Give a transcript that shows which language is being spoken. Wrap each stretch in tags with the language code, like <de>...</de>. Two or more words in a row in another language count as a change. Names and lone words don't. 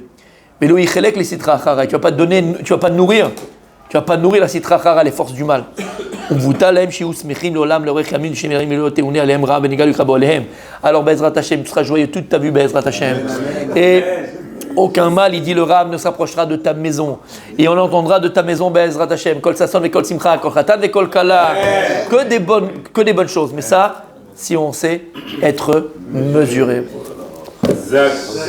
<fr>Mais</fr> <he>לא יחלק</he> <fr>les</fr> <he>סטרא אחרא,</he> <fr>tu vas pas nourrir la</fr> <he>סטרא אחרא,</he> <fr>les forces du mal. Alors</fr> <he>בעזרת השם,</he> <fr>tu seras joyeux toute ta vie,</fr> <he>בעזרת השם.</he> <fr>Et aucun mal, il dit le Rav, ne s'approchera de ta maison. Et on entendra de ta maison,</fr> <he>בעזרת השם, קול ששון וקול שמחה, קול חתן וקול כלה.</he> <fr>Que des bonnes choses. Mais ça, si on sait être mesuré.</fr>